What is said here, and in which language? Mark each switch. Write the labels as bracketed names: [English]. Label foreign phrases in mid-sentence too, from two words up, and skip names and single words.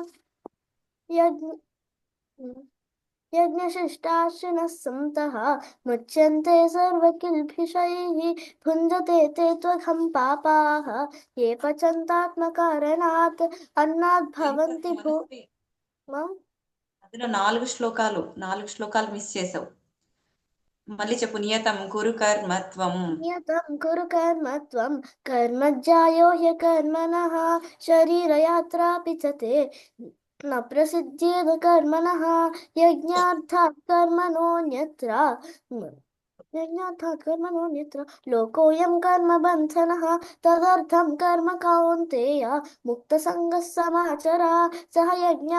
[Sanskrit] यज्ञशिष्टाशिनः सन्तः मुच्यन्ते सर्वकिल्बिषैः भुञ्जते ते त्वघं पापाः ये पचन्तात्मकारणात् अन्नात् भवन्ति [Telugu] అందులో నాలుగు శ్లోకాలు మిస్ చేసావు. మళ్ళీ చెప్పు. [Sanskrit] నియతం కురు కర్మత్వం. నియతం కురు కర్మత్వం కర్మజ్జాయో హ్యకర్మణః శరీరయాత్రాపి చ తే न प्रसिद्ध्येद कर्मणः यज्ञार्थात् कर्मणोऽन्यत्र लोकोऽयं कर्मबन्धनः तदर्थं कर्म कौन्तेय मुक्तसङ्गः समाचर सह यज्ञाः